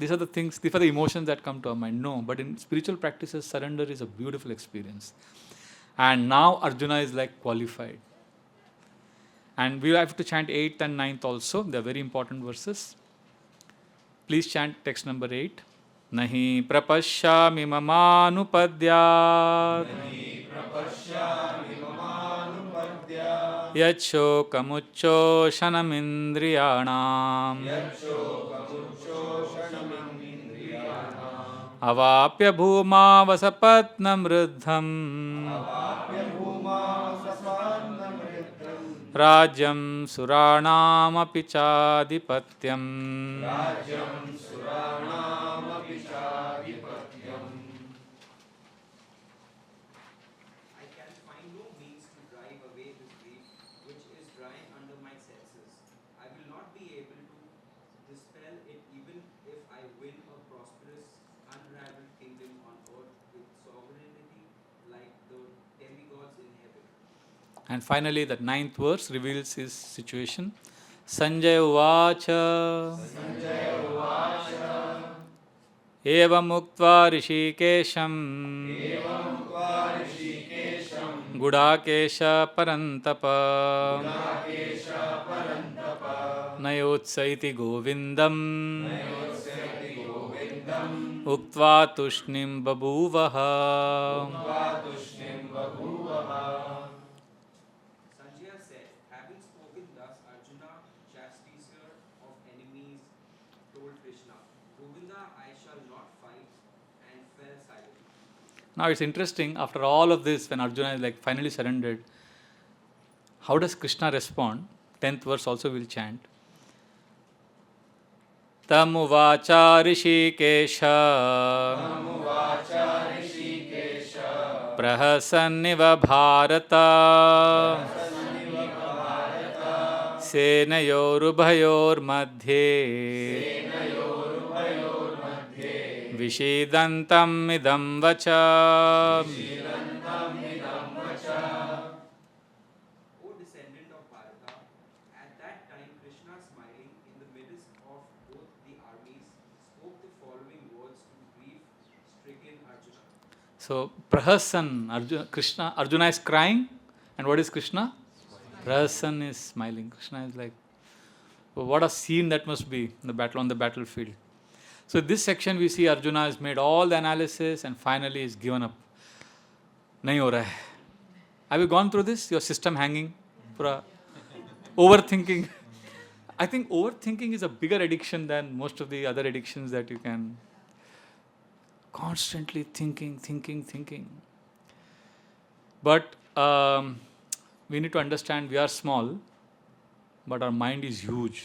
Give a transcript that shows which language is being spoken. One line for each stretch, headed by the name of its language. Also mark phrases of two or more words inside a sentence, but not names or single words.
English: These are the things, these are the emotions that come to our mind. No, but in spiritual practices, surrender is a beautiful experience. And now Arjuna is like qualified. And we have to chant 8th and 9th also. They are very important verses. Please chant text number 8.
Sanskrit: नहि प्रपश्यामि ममापनुद्याद् यच्छोकमुच्छोषणमिन्द्रियाणाम् अवाप्य भूमा वसपत्नम् ऋद्धं राज्यं सुराणाम् अपिचाधिपत्यम्.
English: I can find no means to drive away this grief which is drying under my senses. I will not be able to dispel it even if I win a prosperous, unraveled kingdom on earth with sovereignty like the demigods in heaven. And finally, that 9th verse reveals his situation.
Sanskrit: सञ्जय उवाच एवम् उक्त्वा हृषीकेशं गुडाकेशः परन्तप नयोत्स्यइति गोविन्दम् उक्त्वा तूष्णीं बभूवह.
English: Sanjaya said, having spoken thus, Arjuna, chastiser of enemies, told Krishna, Govinda, I shall not fight, and fell silent. Now it's interesting, after all of this, when Arjuna is like finally surrendered, how does Krishna respond? 10th verse also we'll chant.
Sanskrit: तमुवाच हृषीकेशः प्रहसन्निव भारत सेनयोरुभयोर् मध्ये विषीदन्तम् इदं वचः.
English: O descendant of Bharata, at that time Krishna, smiling in the midst of both the armies, spoke the following words to grief-stricken Arjuna. So Prahasan, Arjuna is crying, and what is Krishna? Prahasan is smiling. Krishna is like, oh, what a scene that must be in the battle, on the battlefield. So this section we see Arjuna has made all the analysis and finally is given up.
Hindi: नहीं हो रहा है.
English: Have you gone through this? Your system hanging? Pura overthinking. I think overthinking is a bigger addiction than most of the other addictions that you can constantly thinking. But we need to understand we are small, but our mind is huge.